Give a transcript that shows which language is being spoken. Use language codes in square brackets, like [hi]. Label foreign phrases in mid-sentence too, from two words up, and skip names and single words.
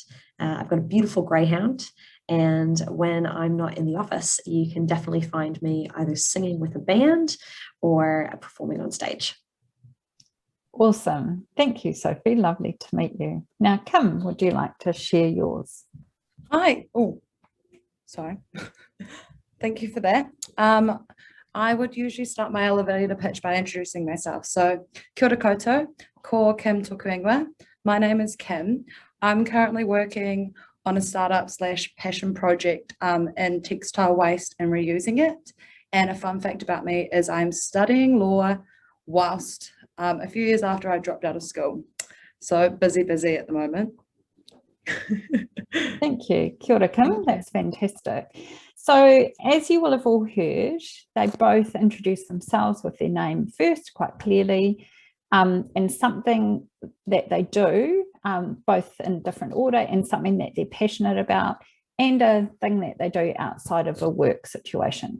[en] I've got a beautiful greyhound. And when I'm not in the office, you can definitely find me either singing with a band or performing on stage. Awesome. Thank you, Sophie. Lovely to meet you. Now, Kim, would you like to share yours? Hi. Oh, sorry. Thank you for that. I would usually start my elevator pitch by introducing myself. So, [mi] kia ora koutou, ko Kim toku ingoa. [en] My name is Kim. I'm currently working on a startup / passion project in textile waste and reusing it. And a fun fact about me is I'm studying law whilst a few years after I dropped out of school. So busy at the moment. Thank you. [mi] Kia ora, [en] Kim. That's fantastic. So as you will have all heard, they both introduce themselves with their name first quite clearly, and something that they do, both in different order, and something that they're passionate about, and a thing that they do outside of a work situation.